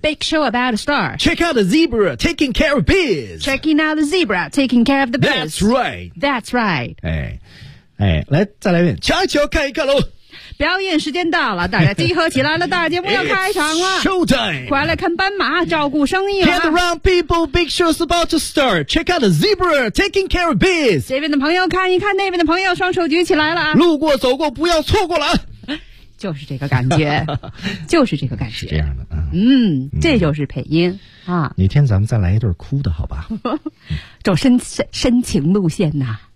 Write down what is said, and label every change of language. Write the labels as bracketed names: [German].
[English] Big show about to start! Check out the zebra taking care of biz! Checking out the zebra taking care of the biz! That's right! That's right! [Chinese] 哎，来再来一遍，瞧一瞧，看一看喽！表演时间到了，大家集合起来了，大节目要开场了。 [English] Showtime! [Chinese] 快来看斑马，照顾生意了。 [English] Gather around people, big show's about to start. Check out the zebra, taking care of biz. [Chinese] 这边的朋友看一看，那边的朋友双手举起来了。路过走过，不要错过了。就是这个感觉，就是这个感觉。是这样的、这就是配音啊。哪天咱们再来一段哭的好吧？走深情路线呐、